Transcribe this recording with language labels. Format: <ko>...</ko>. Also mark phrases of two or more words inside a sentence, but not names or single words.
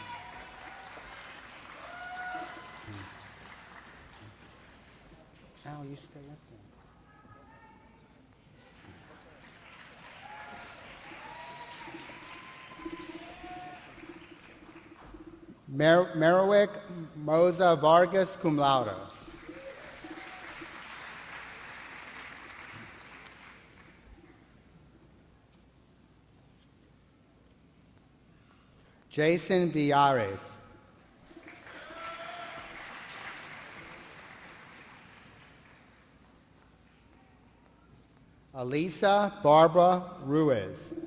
<en>Al, you stay up there. Merriwick Moza Vargas, cum laude. Jason Villares. Elisa Barbara Ruiz.</en>